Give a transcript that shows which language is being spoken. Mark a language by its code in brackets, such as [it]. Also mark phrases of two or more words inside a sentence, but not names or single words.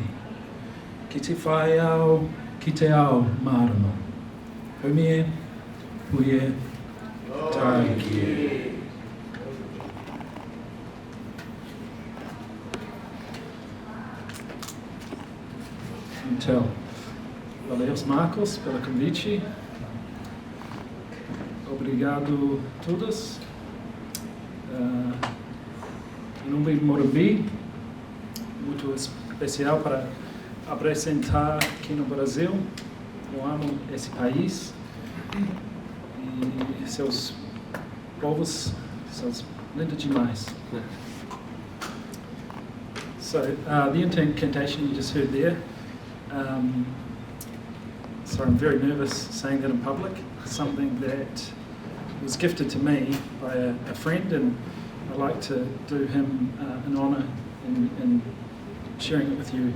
[mi] Ki te whae ao, ki te ao mārama. Haumie, puie, tāiki. [en] Tell. [pt] Valeus Marcos pela convite. Obrigado a todos. Em nome de Morumbi, muito especial para apresentar aqui no Brasil. Eu amo esse país e seus povos são lindos demais. [en] So, the incantation you just heard there. Sorry, I'm very nervous saying that in public. Something that was gifted to me by a friend, and I'd like to do him an honour in sharing it with you.